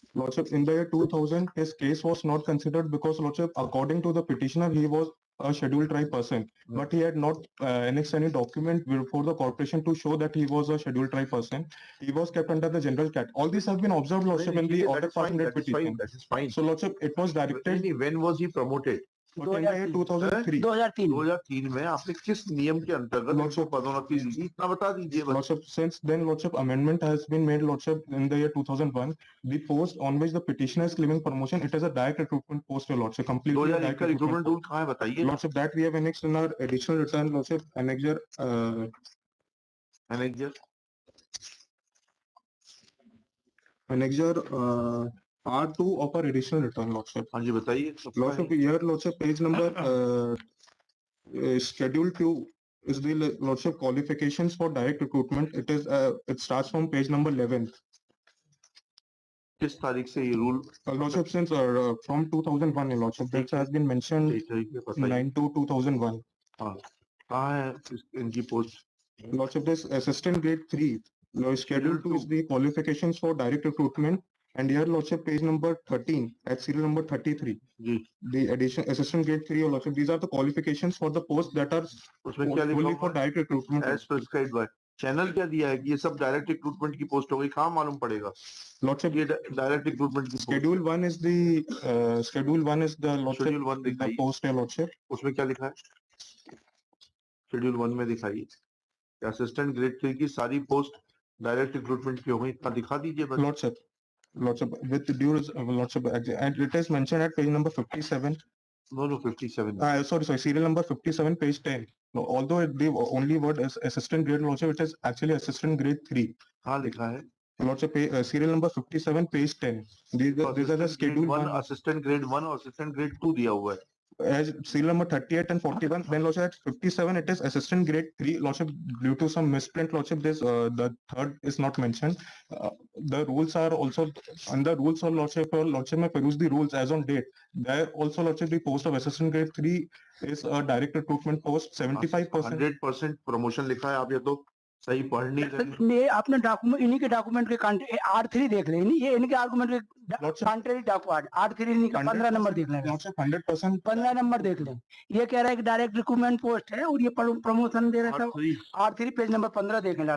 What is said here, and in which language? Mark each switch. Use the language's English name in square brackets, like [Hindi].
[English] Lordship, in the year 2000, his case was not considered because, Lordship, according to the petitioner, he was a scheduled tribe person, but he had not annexed any document before the corporation to show that he was a scheduled tribe person. He was kept under the general cat. All these have been observed, Lordship, in the order passing that petition. That is fine. So, Lordship, it was directed. When was he promoted? But in the year 2003. [Hindi] 2003 में आपने किस नियम के अंतर्गत उसको पदोन्नति दी थी, इतना बता दीजिए बस। [English] Lordship, since then, Lordship, amendment has been made, Lordship, in the year 2001. The post on which the petitioner is claiming promotion, it is a direct recruitment post, Lordship, completely [Hindi] 2001 का recruitment rule कहाँ है बताइए? [English] Lordship, that we have annexed in our additional return, Lordship, annexure. Annexure R2 of our additional return, Lordship. [Hindi] हाँ जी बताइए। [English] Lordship, here, Lordship, page number schedule 2 is the Lordship qualifications for direct recruitment. It is it starts from page number 11. [Hindi] किस तारीख से ये rule? [English] Lordship, since from 2001, Lordship, that has been mentioned 9/2/2001. [Hindi] हाँ, कहाँ है इनकी post? [English] Lordship, this assistant grade 3. Schedule 2 is the qualifications for direct recruitment. And here, Lordship, page number 13 at serial number 33. [Hindi] Ji [English] The addition assistant grade 3, Your Lordship, these are the qualifications for the post that are [Hindi] उसमें क्या लिखा [English] only [Hindi] हुआ [English] for direct recruitment. As prescribed by channel [Hindi] क्या दिया है कि ये सब डायरेक्ट रिक्रूटमेंट की पोस्ट हो गई कहाँ मालूम पड़ेगा [English] Lordship, [Hindi] ये डायरेक्ट रिक्रूटमेंट की [English] Schedule 1 is the Lordship, Schedule 1 the [Hindi] दिखाइए [English] post, Your Lordship. [Hindi] उसमें क्या लिखा है शेड्यूल 1 में दिखाइए असिस्टेंट ग्रेड 3 की सारी पोस्ट डायरेक्ट रिक्रूटमेंट की हो गई इतना दिखा दीजिए बस [English] Lordship, with due Lordship, and it is mentioned at page number 57. No, 57. Sorry, serial number 57, page 10. No, although the only word is assistant grade, Lordship, it is actually assistant grade 3. [Hindi] हाँ लिखा है [English] Lordship, serial number 57, page 10. These are the schedule 1. [Hindi] Assistant grade 1 और assistant grade 2 दिया हुआ है [English] As serial number 38 and 41, then Lordship at 57 it is assistant grade 3. Lordship, due to some misprint, Lordship, this the third is not mentioned. The rules are also under rules of Lordship. Lordship may peruse the rules as on date. There also, Lordship, the post of assistant grade 3 is a direct recruitment post. 75%. [Hindi] 100% promotion लिखा है आप ये तो सही पढ़ नहीं रहे ये आपने डॉक्यूमेंट इन्हीं के डॉक्यूमेंट के R3 देख लें ये इनके आर्गुमेंट के कॉन्ट्रेरी डॉक्यूमेंट R3 इन्हीं का 15 नंबर देख लें [English] Lordship, 100%. [Hindi] 15 नंबर देख लें ये कह रहा है कि डायरेक्ट रिक्रूटमेंट पोस्ट है और ये प्रमोशन दे रहा था R3 पेज नंबर 15 देख लें